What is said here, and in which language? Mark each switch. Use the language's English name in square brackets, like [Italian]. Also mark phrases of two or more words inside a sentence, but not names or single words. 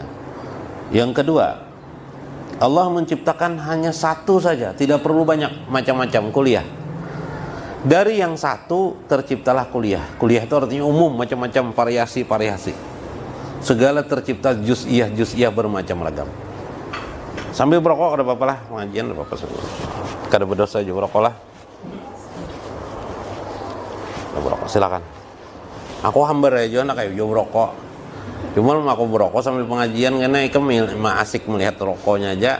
[Indonesian] Yang kedua, Allah menciptakan hanya satu saja, tidak perlu banyak macam-macam kuliah. Dari yang satu terciptalah kuliah. Kuliah itu artinya umum, macam-macam variasi-variasi. Segala tercipta juz'iyah bermacam ragam. Sambil berokok ada apa-apa lah, pengajian ada apa-apa. [Banjar] Kada berdosa juga berokok lah. [Indonesian] Berokok silakan. Aku hambar aja nak kayak jauh berokok. Cuma aku berokok sambil pengajian karena ikem asik melihat rokoknya aja.